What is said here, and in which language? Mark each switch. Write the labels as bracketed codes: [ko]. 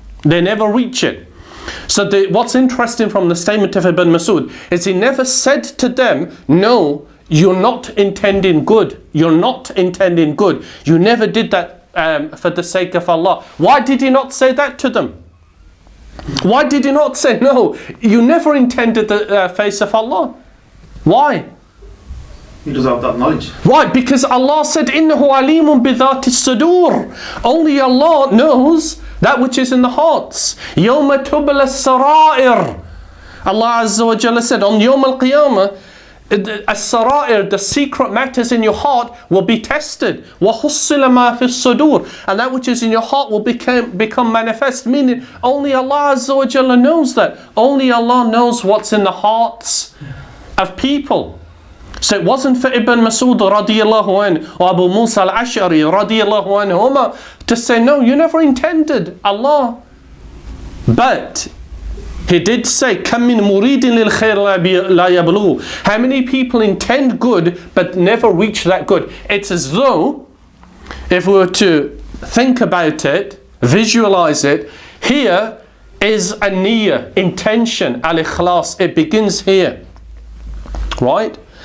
[en] They never reach it. So what's interesting from the statement of Ibn Mas'ud is he never said to them, no, you're not intending good. You're not intending good. You never did that for the sake of Allah. Why did he not say that to them? Why did he not say, no, you never intended the face of Allah? Why? He doesn't have that knowledge. Right, because Allah said, [ar] إِنَّهُ عَلِيمٌ بِذَاتِ الصُّدُورِ. [en] Only Allah knows that which is in the hearts. [ar] يَوْمَ تُبْلَ السَّرَائِرِ. [en] Allah Azza wa Jalla said, on Yawm al-Qiyamah, as-sara'ir, the secret matters in your heart will be tested. [ar] وَحُصِّلَ مَا فِي الصُّدُورِ. [en] And that which is in your heart will become manifest, meaning only Allah Azza wa Jalla knows that. Only Allah knows what's in the hearts of people. So it wasn't for Ibn Mas'ud radiyallahu anh or Abu Musa al-Ash'ari radiyallahu anhuma to say, no, you never intended Allah. But he did say, [ar] كَم مِن مُرِيدٍ لِلْخَيْرِ لَا يَبْلُغُ. [en] How many people intend good but never reach that good? It's as though, if we were to think about it, visualize it, here is a niyyah, intention, al-ikhlas. It begins here. right?